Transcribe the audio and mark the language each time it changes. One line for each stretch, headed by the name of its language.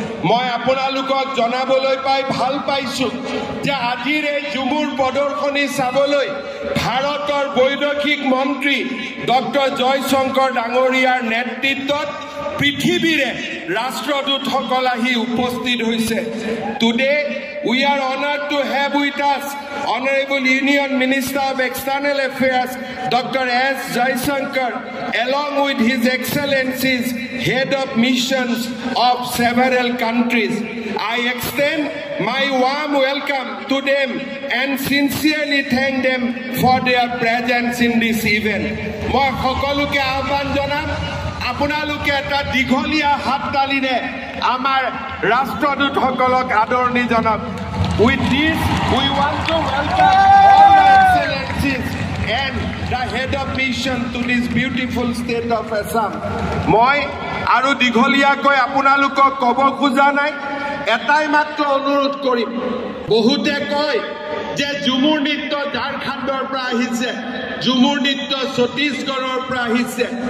Assamese: মই আপোনালোকক জনাবলৈ পাই ভাল পাইছোঁ যে আজিৰ এই ঝুমুৰ প্ৰদৰ্শনী চাবলৈ ভাৰতৰ বৈদেশিক মন্ত্ৰী ডক্টৰ জয়শংকৰ ডাঙৰীয়াৰ নেতৃত্বত পৃথিৱীৰে ৰাষ্ট্ৰদূতসকল আহি উপস্থিত হৈছে।
English: Today we are honored to have with us Honorable Union Minister of External Affairs Dr. S. Jaishankar along with His Excellencies Head of Missions of several countries. I extend my warm welcome to them and sincerely thank them for their presence in this event.
Assamese: মই সকলোকে আহ্বান জনাম, আপোনালোকে এটা দীঘলীয়া হাততালিৰে আমাৰ ৰাষ্ট্ৰদূতসকলক আদৰণি জনাওক।
English: With this, we want to welcome all the excellencies and the head of mission to this beautiful state of Assam.
Assamese: মই আৰু দীঘলীয়াকৈ আপোনালোকক ক'ব খোজা নাই, এটাই মাত্ৰ অনুৰোধ কৰিম। বহুতে কয় যে ঝুমুৰ নৃত্য ঝাৰখণ্ডৰ পৰা আহিছে, ঝুমুৰ নৃত্য ছত্তীশগড়ৰ পৰা আহিছে।